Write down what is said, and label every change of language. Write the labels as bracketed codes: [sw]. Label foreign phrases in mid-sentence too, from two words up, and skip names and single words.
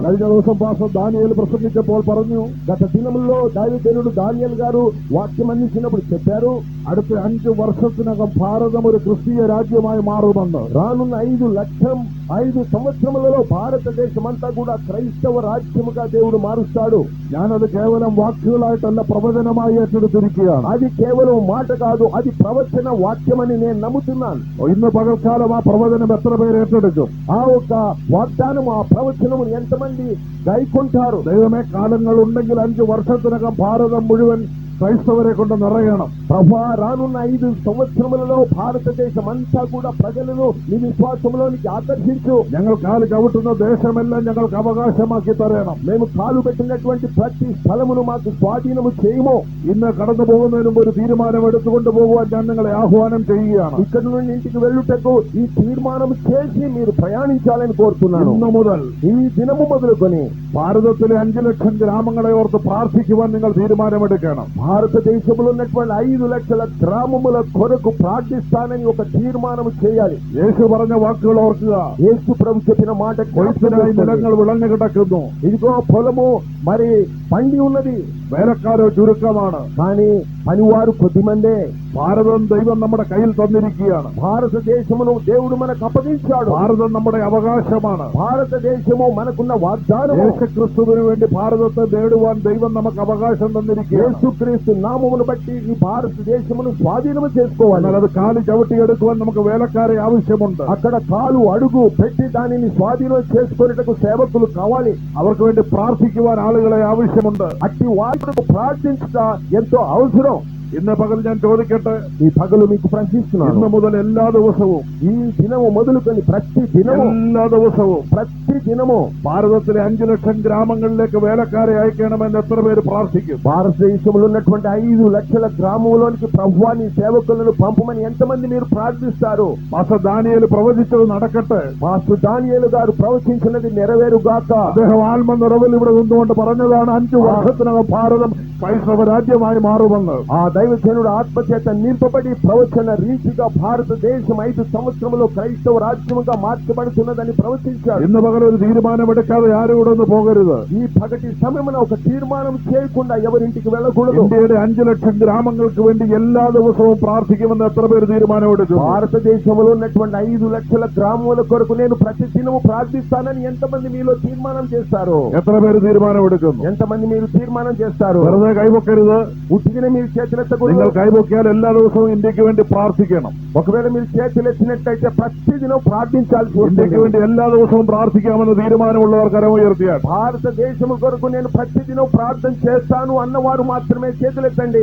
[ml] കഴിഞ്ഞ ദിവസം പാസ്റ്റർ ദാനിയേൽ പ്രസംഗിച്ചപ്പോൾ പറഞ്ഞു, [te] గత దినముల్లో దైవజనుడు దానియేల్ గారు వాక్యం అందించినప్పుడు చెప్పారు, [ml] അടുത്ത 5 വർഷത്തിനകം ഭാരതം ഒരു ക്രിസ്തീയ രാജ്യമായി മാറുമെന്ന്. [te] రానున్న 5 సంవత్సరములలో భారతదేశం అంతా కూడా క్రైస్తవ రాజ్యముగా దేవుడు మారుస్తాడు. [ml] ഞാനത് കേവലം വാക്കുകളായിട്ടല്ല, പ്രവചനമായി ഏറ്റെടുത്തിരിക്കുകയാണ്. [te] అది కేవలం మాట కాదు, అది ప్రవచన వాక్యమని నేను నమ్ముతున్నాను. [ml] ഇന്ന് പകൽക്കാലം ആ പ്രവചനം എത്ര പേര് ഏറ്റെടുക്കും? [te] ఆ ఒక వాగ్దానము, ఆ ప్రవచనము ఎంతమంది గైకొంటారు? [ml] ദൈവമേ, കാലങ്ങൾ ഉണ്ടെങ്കിൽ 5 വർഷത്തിനകം ഭാരതം മുഴുവൻ క్రైస్తవరే കൊണ്ട് నిറయണം. [te] ప్రభా, రానున్న 5 సంవత్సరములలో భారతదేశం అంతా కూడా ప్రజలను నీ విశ్వాసంలోనికి ఆకర్షించు. [ml] ഞങ്ങൾ കാല് ചവിട്ടുന്ന ദേശമെല്ലാം ഞങ്ങൾക്ക് അവകാശമാക്കി തരണം. [te] మేము కాలు పెట్టినటువంటి ప్రతి స్థలమును మాకు స్వాధీనము చేయము. [ml] ഇന്ന് കടന്നു പോകുന്നതിന് മുമ്പ് ഒരു തീരുമാനം എടുത്തുകൊണ്ട് പോകുവാൻ ഞാൻ നിങ്ങളെ ആഹ്വാനം ചെയ്യുകയാണ്. [te] ఇక్కడ నుండి ఇంటికి వెళ్ళుటకు ఈ తీర్మానం చేసి మీరు ప్రయాణించాలని కోరుతున్నాను. [ml] ഇന്നു മുതൽ [te] ఈ దినము మొదలుకొని [ml] ഭാരതത്തിലെ 5 ലക്ഷം ഗ്രാമങ്ങളെ ഓർത്ത് പ്രാർത്ഥിക്കുവാൻ നിങ്ങൾ തീരുമാനമെടുക്കണം. [te] భారతదేశంలో ఉన్నటువంటి 5 లక్షల గ్రామముల కొరకు ప్రార్థిస్తానని ఒక తీర్మానం చేయాలి. [ml] యేసు പറഞ്ഞ వాക്കുകൾ ഓർക്കുക. [te] యేసు ప్రభు చెప్పిన మాట, [ml] കൊയ്ത്തിനായി നിലങ്ങൾ വിളഞ്ഞു കിടക്കുന്നു, [te] ఇదిగో పొలము మరి పండి ఉన్నది, [ml] വേലക്കാരോ ചുരുക്കമാണ്, [te] కానీ పనివారు కొద్దిమందే. [ml] ഭാരതം ദൈവം നമ്മുടെ കയ്യിൽ തന്നിരിക്കുകയാണ്. [te] భారతదేశమును దేవుడు మనకు అప్పగించాడు. [ml] ഭാരതം നമ്മുടെ അവകാശമാണ്. [te] భారతదేశము మనకున్న వాగ్దానము. [ml] യേശുക്രിസ്തുവിന് വേണ്ടി ഭാരതത്തെ നേടുവാൻ ദൈവം നമുക്ക് അവകാശം തന്നിരിക്കുകയാണ്. [te] యేసుక్రీస్తు నామమును బట్టి ఈ భారతదేశమును స్వాధీనము చేసుకోవాలి. [ml] എന്നാൽ അത് കാല് ചവിട്ടിയെടുക്കുവാൻ നമുക്ക് വേലക്കാരെ ആവശ്യമുണ്ട്. [te] అక్కడ కాలు అడుగు పెట్టి దానిని స్వాధీనం చేసుకునేటకు సేవకులు కావాలి. [ml] അവർക്ക് വേണ്ടി പ്രാർത്ഥിക്കുവാൻ ആളുകളെ ആവശ്യമുണ്ട്. [te] అట్టి వారికి ప్రార్థించట ఎంతో అవసరం. [ml] ഇന്ന് പകൽ ഞാൻ ചോദിക്കട്ടെ, [te] ఈ పగలు మీకు ప్రశ్నిస్తున్నాను. [ml] ഇന്ന് മുതൽ എല്ലാ ദിവസവും [te] ఈ దినము మొదలుకొని ప్రతి దినము, [ml] എല്ലാ ദിവസവും [te] ప్రతి దినము [ml] ഭാരതത്തിലെ 5 ലക്ഷം ഗ്രാമങ്ങളിലേക്ക് വേലക്കാരെ അയക്കണമെന്ന് എത്ര പേര് പ്രാർത്ഥിക്കും? [te] భారతదేశంలో ఉన్నటువంటి 5 లక్షల గ్రామంలోనికి ప్రభువా నీ సేవకులను పంపమని ఎంతమంది మీరు ప్రార్థిస్తారు? [ml] പാസ്റ്റർ ദാനിയേൽ പ്രവചിച്ചത് നടക്കട്ടെ. [te] పాస్టర్ దానియేలు గారు ప్రవచించినది నెరవేరుగాక. [ml] അദ്ദേഹം ആത്മനിറവിൽ ഇവിടെ നിന്നുകൊണ്ട് പറഞ്ഞതാണ് 5 വർഷത്തിനകം ഭാരതം ക്രൈസ്തവ രാജ്യമായി മാറുമെന്ന്. [te] ఆ దైవజనుడు ఆత్మచేత నింపబడి ప్రవచన రీతిగా భారతదేశం 5 సంవత్సరములో క్రైస్తవ రాజ్యముగా మార్చబడుతున్నదని ప్రవచించాడు. [ml] ഇന്ന് പകൽ ഒരു തീരുമാനമെടുക്കാതെ ആരും ഇവിടെ ഒന്ന് പോകരുത്. [te] ఈ పగటి సమయమున ఒక తీర్మానం చేయకుండా ఎవరింటికి వెళ్ళకూడదు. [ml] ഇന്ത്യയുടെ 5 ലക്ഷം ഗ്രാമങ്ങൾക്ക് വേണ്ടി എല്ലാ ദിവസവും പ്രാർത്ഥിക്കുമെന്ന് എത്ര പേര് തീരുമാനമെടുക്കും? [te] భారతదేశంలో ఉన్నటువంటి 5 లక్షల గ్రామముల కొరకు నేను ప్రతి దినము ప్రార్థిస్తానని ఎంతమంది మీలో తీర్మానం చేస్తారు? [ml] എത്ര പേര് തീരുമാനമെടുക്കുന്നു? [te] ఎంతమంది మీరు తీర్మానం చేస్తారు? [ml] വെറുതെ കൈവക്കരുത്. [te] ఉట్టిగానే మీరు చేతులెత్తకూడదు. [ml] നിങ്ങൾ കൈവക്കിയാൽ എല്ലാ ദിവസവും ഇന്ത്യക്ക് വേണ്ടി പ്രാർത്ഥിക്കണം. [te] ఒకవేళ మీరు చేతులెత్తినట్లయితే ప్రతి దినం ప్రార్థించాల్సి [ml] ഇന്ത്യക്ക് [te] ఉంటుంది. [ml] വേണ്ടി എല്ലാ ദിവസവും പ്രാർത്ഥിക്കാമെന്ന് തീരുമാനമുള്ളവർ കരമുയർത്തിയാൽ [te] భారతదేశం కొరకు నేను ప్రతి దినం ప్రార్థన చేస్తాను అన్నవారు మాత్రమే చేతులెత్తండి.